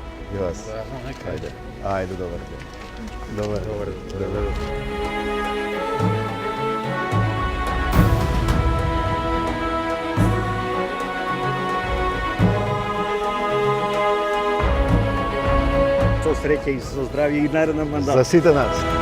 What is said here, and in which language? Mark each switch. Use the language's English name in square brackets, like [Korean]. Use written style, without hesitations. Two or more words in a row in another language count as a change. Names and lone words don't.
[Serbian] I vas. Ajde. Ajde, dobar dan. Dobar dan. [Macedonian] Со среќа и со здравје и нареден мандат. За сите нас.